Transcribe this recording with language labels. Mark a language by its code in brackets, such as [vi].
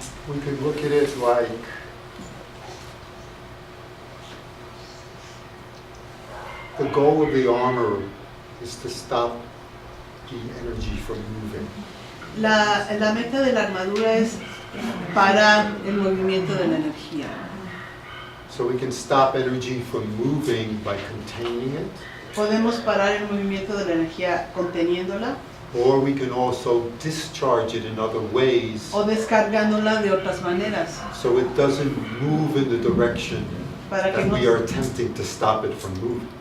[en] We could look at it like the goal of the armor is to stop the energy from moving. [es] La meta de la armadura es parar el movimiento de la energía. [en] So we can stop energy from moving by containing it, [es] Podemos parar el movimiento de la energía conteniéndola [en] or we can also discharge it in other ways [es] o descargándola de otras maneras [en] so it doesn't move in the direction [es] para que [en] that [es] no, [en] we are attempting to stop it from moving.